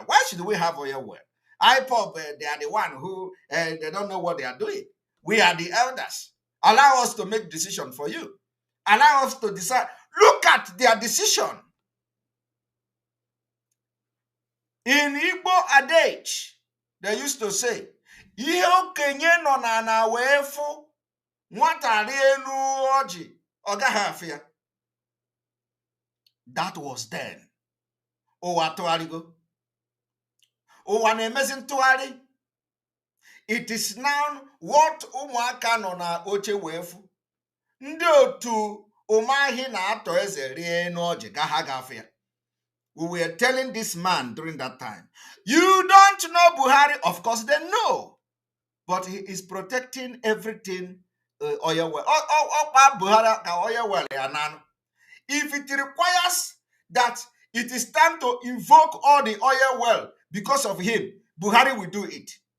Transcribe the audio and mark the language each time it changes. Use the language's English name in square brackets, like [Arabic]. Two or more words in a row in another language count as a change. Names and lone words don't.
[English] Why should we have oil well? IPOB, they are the one who, they don't know what they are doing. We are the elders. Allow us to make decision for you. Allow us to decide. Look at their decision. In Igbo adage, they used to say, [Igbo] "Ihe okenye nọ na wee fụ, nwata rie elu ọjị, ọ gaghị afịa." [English] That was then. [Igbo] Ụwa tụgharịgo. Ụwa na-emezi ntụgharị. [English] It is now what [Igbo] ụmụaka nọ na oche wee fụ. Ndị otu ụmụahị na-atọ eze rie elu ọjị gaha gafịa. [English] We were telling this man during that time, you don't know Buhari. Of course they know. But he is protecting everything oil well. If it requires that it is time to invoke all the oil well because of him, Buhari will do it.